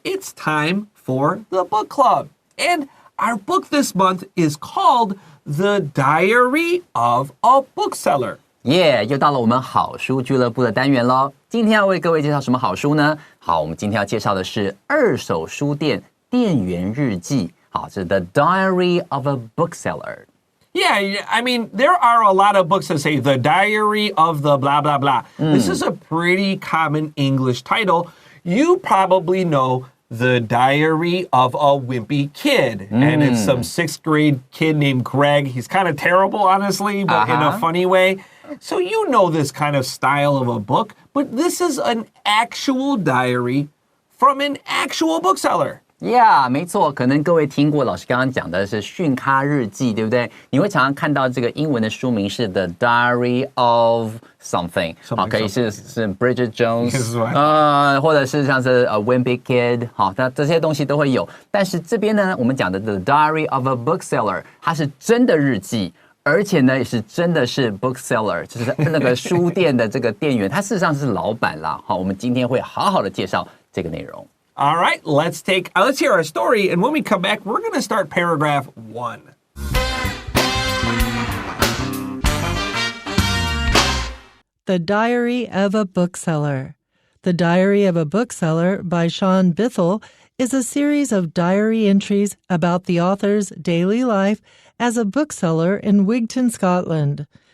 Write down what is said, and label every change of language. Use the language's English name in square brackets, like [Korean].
[English] It's time for the book club. And our book this month is called The Diary of a Bookseller. [Chinese] 又到了我们好书俱乐部的单元咯。今天要为各位介绍什么好书呢？好，我们今天要介绍的是二手书店店员日记。好，这是 The Diary of a Bookseller. [English] Yeah, I mean, there are a lot of books that say The Diary of the blah, blah, blah. This is a pretty common English title. You probably know The Diary of a Wimpy Kid. And it's some 6th grade kid named Greg. He's kind of terrible, honestly, but in a funny way. So you know this kind of style of a book, but this is an actual diary from an actual bookseller.Yeah, [Chinese] 没错，可能各位听过老师刚刚讲的是训咖日记，对不对？你会常常看到这个英文的书名是 The Diary of Something， 好，可以是 Bridget Jones， 或者是像是Wimpy Kid， 好，那这些东西都会有。但是这边呢，我们讲的 The Diary of a Bookseller， 它是真的日记。而且呢，也是真的是 bookseller， 就是那个书店的这个店员，他事实上是老板啦。好，我们今天会好好的介绍这个内容。 [English] All right, let's hear our story, and when we come back, we're going to start paragraph 1. The Diary of a Bookseller. The Diary of a Bookseller by Sean Bithell is a series of diary entries about the author's daily life as a bookseller in Wigton, Scotland.